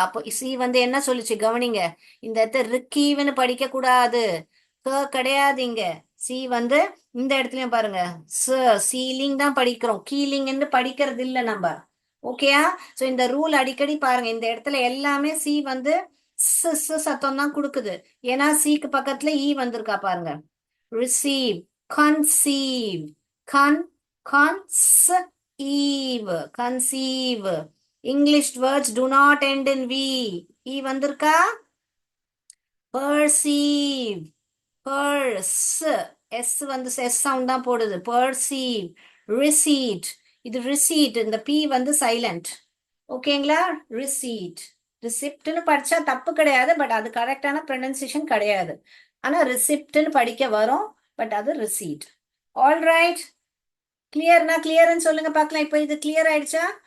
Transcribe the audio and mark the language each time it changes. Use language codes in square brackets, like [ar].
[ta] அப்போ சி வந்து என்ன சொல்லுச்சு கவனிங்க, இந்த இடத்த ரிக்கீவ்னு படிக்க கூடாது, கிடையாது இங்க. சி வந்து இந்த இடத்துலயும் பாருங்க சீலிங் தான் படிக்கிறோம், கீலிங்னு படிக்கிறது இல்ல நம்ம. ஓகேயா? சோ இந்த ரூல் அடிக்கடி பாருங்க, இந்த இடத்துல எல்லாமே சி வந்து சத்தம் தான் கொடுக்குது. ஏன்னா சிக்கு பக்கத்துல இ வந்திருக்கா பாருங்க. [en] receive, conceive, conceive, conceive. English words do not end in V. E [ta] வந்திருக்கா? [en] perceive, purse, S [ta] வந்து [en] S sound [ta] தான் போடுது. [en] perceive, receipt. [ta] இது receipt, இந்த P வந்து silent. ஓகேங்களா? receipt. ரிசிப்ட்னு படிச்சா தப்பு கிடையாது, பட் அது கரெக்டான ப்ரொனன்சியேஷன் கிடையாது. ஆனா ரிசிப்ட்னு படிக்க வரும், பட் அது ரிசீட். ஆல் ரைட், கிளியர்னா கிளியர்னு சொல்லுங்க பார்க்கலாம். இப்போ இது கிளியர் ஆயிடுச்சா?